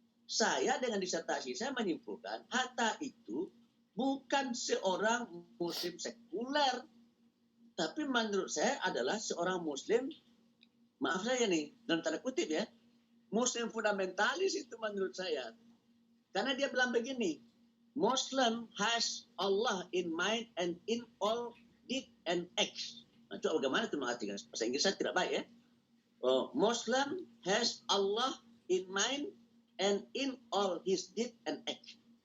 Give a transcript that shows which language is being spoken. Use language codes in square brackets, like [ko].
[id] Saya dengan disertasi saya menyimpulkan Hatta itu bukan seorang Muslim sekuler, tapi menurut saya adalah seorang Muslim, maaf saya nih dalam tanda kutip ya, Muslim fundamentalis itu menurut saya. Karena dia bilang begini, [en] Muslim has Allah in mind and in all deed and acts. [id] Nah, coba bagaimana itu mengartikan? Bahasa Inggris saya tidak baik ya. [en] Muslim has Allah in mind and in all his deed and act.